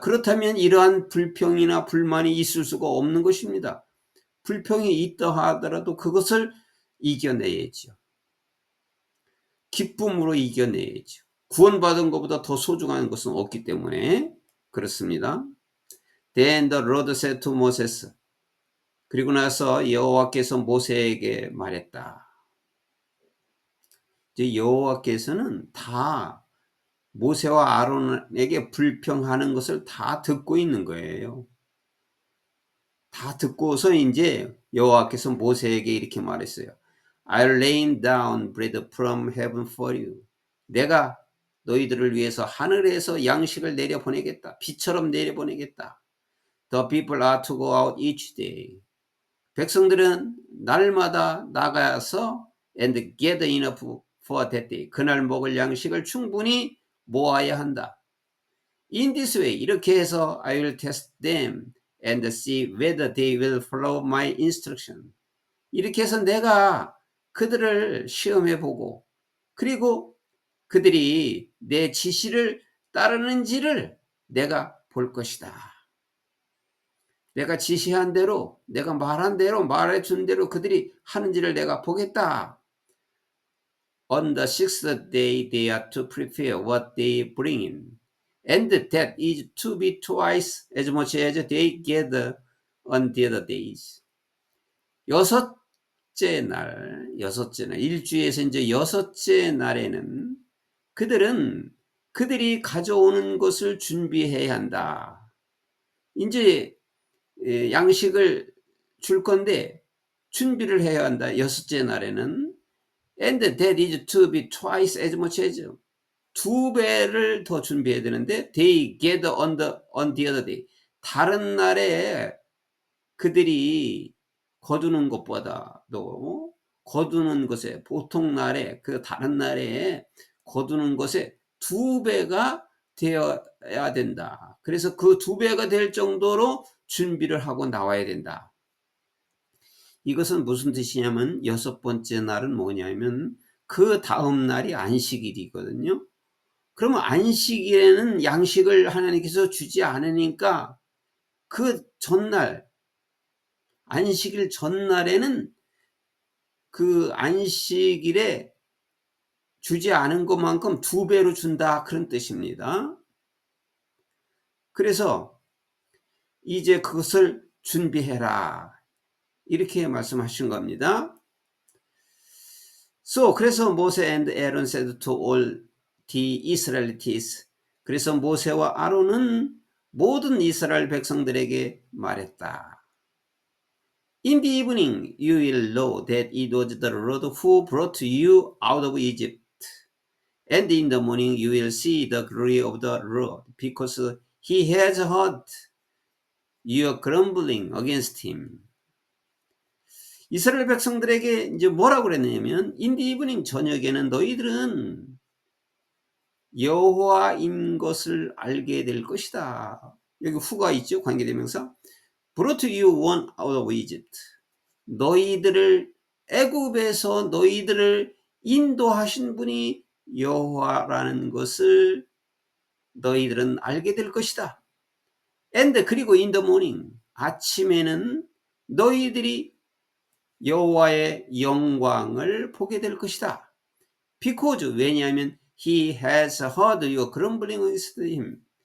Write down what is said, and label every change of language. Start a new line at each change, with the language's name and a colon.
Korean: 그렇다면 이러한 불평이나 불만이 있을 수가 없는 것입니다. 불평이 있다 하더라도 그것을 이겨내야죠. 기쁨으로 이겨내야죠. 구원받은 것보다 더 소중한 것은 없기 때문에 그렇습니다.
English: Then the Lord said to Moses.
Korean: 그리고 나서 여호와께서 모세에게 말했다. 이제 여호와께서는 다 모세와 아론에게 불평하는 것을 다 듣고 있는 거예요. 다 듣고서 이제 여호와께서 모세에게 이렇게 말했어요.
English: I'll lay down bread from heaven for you.
Korean: 내가 너희들을 위해서 하늘에서 양식을 내려보내겠다. 비처럼 내려보내겠다.
English: The people are to go out each day.
Korean: 백성들은 날마다 나가서
English: and gather enough for that day.
Korean: 그날 먹을 양식을 충분히 모아야 한다.
English: In this way,
Korean: 이렇게 해서
English: I will test them and see whether they will follow my instruction.
Korean: 이렇게 해서 내가 그들을 시험해보고 그리고 그들이 내 지시를 따르는지를 내가 볼 것이다. 내가 지시한 대로, 내가 말한 대로, 말해준 대로 그들이 하는지를 내가 보겠다.
English: On the sixth day they are to prepare what they bring in. And that is to be twice as much as they gather on the other days.
Korean: 여섯째 날, 일주에서 이제 여섯째 날에는 그들이 가져오는 것을 준비해야 한다. 이제 양식을 줄 건데 준비를 해야 한다. 여섯째 날에는
English: and that is to be twice as much as
Korean: 두 배를 더 준비해야 되는데
English: they gather on the other day.
Korean: 다른 날에 그들이 거두는 것보다도 거두는 것에 보통 날에 그 다른 날에 거두는 것에 두 배가 되어야 된다. 그래서 그 두 배가 될 정도로 준비를 하고 나와야 된다. 이것은 무슨 뜻이냐면 여섯 번째 날은 뭐냐면 그 다음 날이 안식일이거든요. 그러면 안식일에는 양식을 하나님께서 주지 않으니까 그 전날 안식일 전날에는 그 안식일에 주지 않은 것만큼 두 배로 준다 그런 뜻입니다. 그래서 이제 그것을 준비해라 이렇게 말씀하신 겁니다.
English: 그래서 모세 and Aaron said to all the Israelites.
Korean: 그래서 모세와 아론은 모든 이스라엘 백성들에게 말했다.
English: In the evening you will know that it was the Lord who brought you out of Egypt. And in the morning you will see the glory of the Lord, because he has heard your grumbling against him.
Korean: 이스라엘 백성들에게 이제 뭐라고 그랬냐면
English: in the evening
Korean: 저녁에는 너희들은 여호와인 것을 알게 될 것이다. 여기 후가 있죠. 관계대명사.
English: Brought you one out of Egypt.
Korean: 너희들을 애굽에서 너희들을 인도하신 분이 여호와라는 것을 너희들은 알게 될 것이다. And 그리고
English: in the morning
Korean: 아침에는 너희들이 여호와의 영광을 보게 될 것이다.
English: Because
Korean: 왜냐하면
English: he has heard your grumbling against him.